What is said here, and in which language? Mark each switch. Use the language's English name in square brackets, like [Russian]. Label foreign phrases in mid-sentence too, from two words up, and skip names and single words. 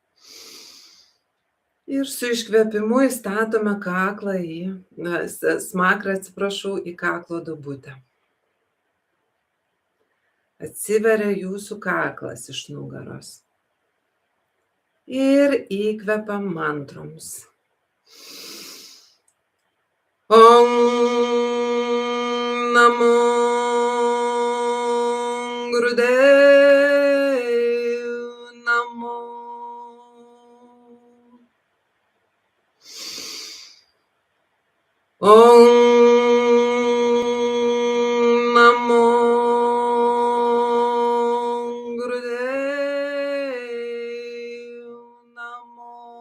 [Lithuanian] Ir su iškvėpimu įstatome kaklą smakrą, į kaklo duobutę. Atsiveria jūsų kaklas iš nugaros. Ir įkvepiam mantroms. [Sanskrit] ॐ नमो गुरुदेव नमो. ॐ नमो गुरुदेव नमो.